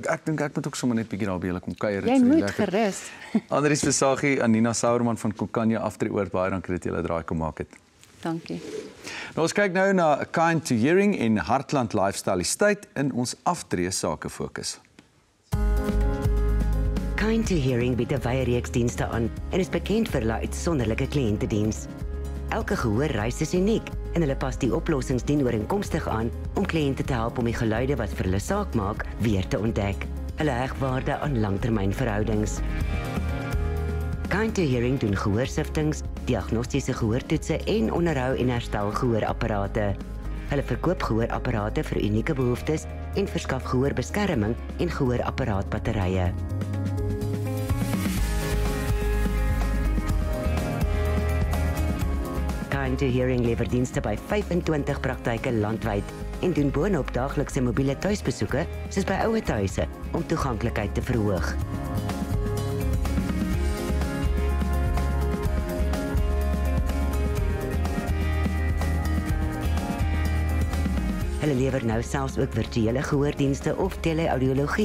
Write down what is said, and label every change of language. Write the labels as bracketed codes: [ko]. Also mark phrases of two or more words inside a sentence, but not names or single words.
[af] Ek dink ek moet ook sommer net bietjie daar by julle kom kuier. Jy moet gerus. Andries Versaghi, Anina Sauerman van Kokanje Aftreeoord, baie dankie dat julle draai kom maak het. Dankie. Nou ons kyk nou na Kind to Hearing en Heartland Lifestyle Estate in ons aftree sake fokus. Kind to Hearing bied 'n wye reeks dienste aan en is bekend vir hulle uitsonderlike kliëntediens. Elke gehoorreis is uniek en hulle pas die oplossings dienooreenkomstig aan om kliënte te help om die geluide wat vir hulle saak maak weer te ontdek. Hulle heg waarde aan langtermynverhoudings. Kind to Hearing doen gehoorsiftings, diagnostiese gehoortoetse en onderhou en herstel gehoorapparate. Hulle verkoop gehoorapparate vir unieke behoeftes en verskaf gehoorbeskerming en gehoorapparaatbatterye. Kind to Hearing lewer dienste by 25 praktyke landwyd en doen boonop daaglikse mobiele tuisbesoeke soos by ouer tuise om toeganklikheid te verhoog. Hulle lewer nou selfs ook virtuele gehoordienste of teleaudiologie.